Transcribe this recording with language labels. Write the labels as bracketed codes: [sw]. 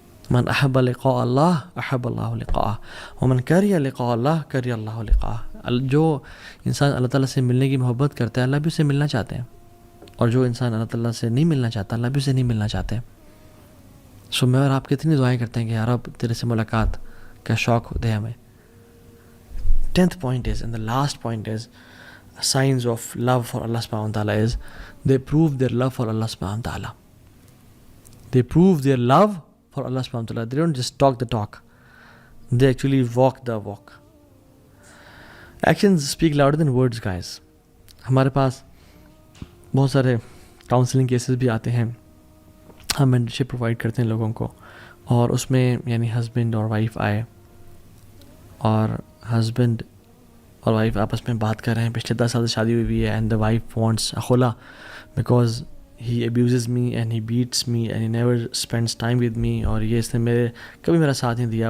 [ar] من احب لقاء اللہ احب اللہ لقاءہ ومن کریہ لقاء اللہ کریہ اللہ لقاءہ. [ur] جو انسان اللہ تعالیٰ سے ملنے کی محبت کرتا ہے اللہ بھی اسے ملنا چاہتے ہیں, اور جو انسان اللہ تعالیٰ سے نہیں ملنا چاہتا اللہ بھی اسے نہیں ملنا چاہتے. سو میں اور آپ کتنی دعائیں کرتے ہیں کہ یا رب تیرے سے ملاقات کا شوق دے ہمیں. [en] 10th point is, and the last point is, signs of love for Allah subhanahu wa ta'ala is they prove their love for Allah subhanahu wa ta'ala. They prove their love for Allah subhanahu wa ta'ala. They don't just talk the talk, they actually walk the walk. Actions speak louder than words, guys. [ur] ہمارے پاس بہت سارے counselling cases بھی آتے ہیں, ہم mentorship provide کرتے ہیں لوگوں کو, اور اس میں یعنی ہسبینڈ اور وائف آئے اور ہسبینڈ اور وائف آپس میں بات کر رہے ہیں, پچھلے 10 سال سے شادی ہوئی ہے, [en] and the wife wants خلا because he abuses me and he beats me and he never spends time with me, [ur] اور یہ اس نے کبھی میرا ساتھ نہیں دیا.